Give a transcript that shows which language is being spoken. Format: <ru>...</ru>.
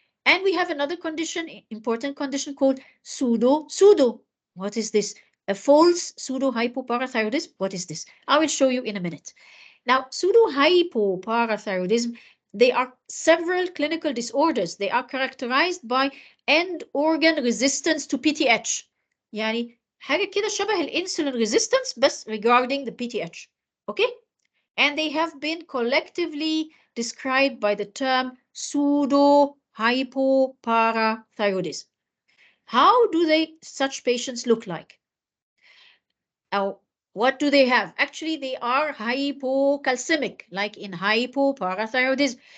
<en>And we have another condition, important condition called pseudo. What is this? A false pseudo-hypoparathyroidism. What is this? I will show you in a minute. Now, pseudo-hypoparathyroidism, they are several clinical disorders. They are characterized by end organ resistance to PTH.</en> <ar>يعني حاجة كده شبه الانسولين resistance بس</ar> <en>regarding the PTH. Okay? And they have been collectively described by the term pseudo-hypoparathyroidism. How do such patients look like? Now, what do they have? Actually, they are hypocalcemic, like in hypoparathyroidism.</en>